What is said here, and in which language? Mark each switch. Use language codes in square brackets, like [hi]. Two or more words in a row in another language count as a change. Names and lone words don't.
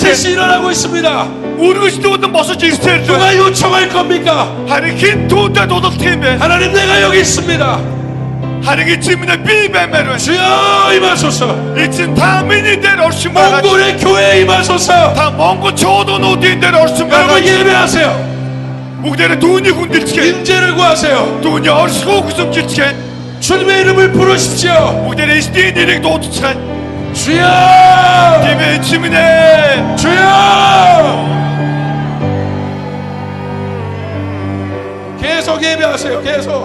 [ko] 블레셋이 일어나고 있습니다. [mn] Үргэлжлүүд нь босож ирсээр л [ko] 누가 요청할 겁니까? [mn] харин хэн түүдэд дуудах юм бэ? [ko] 하나님 내가 여기 있습니다. [mn] харин эзэн минь би баймаар байна. [ko] 주여 임하소서. [mn] эзэн та миний дээр оршин байгаач. [ko] 몽골의 교회에 임하소서. [mn] та Монгол чуулгануудын дээр оршин [ko] 여러분 [mn] байгаач. [ko] 예배하세요. [mn] бүгдээрээ түүнийг хүндэлцгээе. [ko] 임재를 구하세요. [mn] түүний оршихуйг хүсэмжилцгээе. [ko] 주님의 이름을 부르십시오. [mn] бүгдээрээ эзний нэрийг дуудацгаая. [ko] 주여! [mn] тийм эзэн минь ээ. [ko] 주여! 계속 예배하세요. 계속.